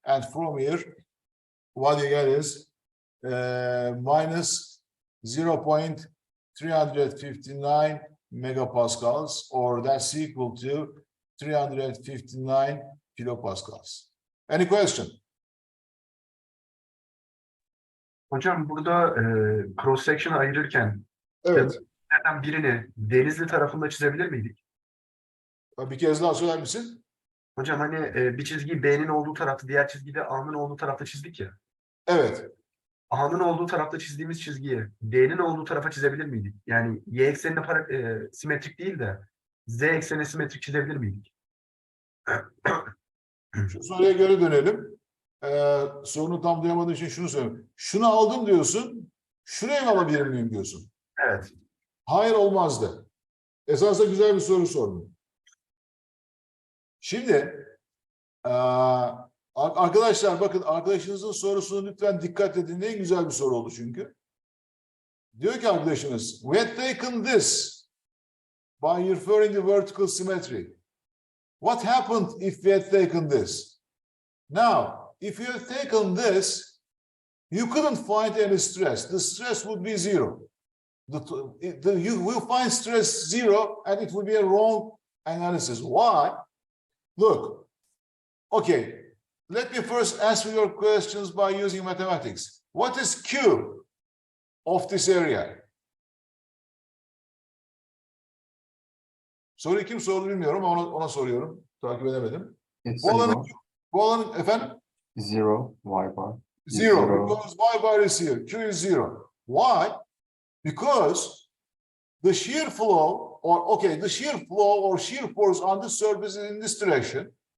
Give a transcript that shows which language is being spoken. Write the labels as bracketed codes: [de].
[en] And from here, what you get is minus 0.359 megapascals, or that's equal to 359 kilopascals. Any question? [tr] Hocam burada cross section'ı ayırırken Evet. birini Denizli tarafında çizebilir miydik? Bir kez daha söyler misin? Hocam hani bir çizgiyi B'nin olduğu tarafta, diğer çizgiyi de A'nın olduğu tarafta çizdik ya. Evet. A'nın olduğu tarafta çizdiğimiz çizgiyi D'nin olduğu tarafa çizebilir miydik? Yani Y eksenine simetrik değil de Z eksenine simetrik çizebilir miydik? Şu soruya göre dönelim. Sorunu tam duyamadığım için şunu söyleyeyim. Şunu aldım diyorsun. Şuraya mı alabilir miyim diyorsun. Evet. Hayır, olmazdı. Esasında güzel bir soru sordun. Şimdi arkadaşlar bakın, arkadaşınızın sorusunu lütfen dikkatle dinleyin. Güzel bir soru oldu çünkü. Diyor ki arkadaşınız, [en] we had taken this by referring to vertical symmetry. What happened if we had taken this? Now, if you had taken this, you couldn't find any stress. The stress would be zero. You will find stress zero, and it will be a wrong analysis. Why? Look, okay, let me first answer your questions by using mathematics. What is Q of this area? [tr] Soruyu kim sordu bilmiyorum ama ona soruyorum. Takip edemedim. [en] It's [tr] Bu alanın efendim? [en] zero, y bar. Zero, because y bar is here. Q is zero. Why? Because the shear flow, the shear flow or shear force on the surface is in this direction.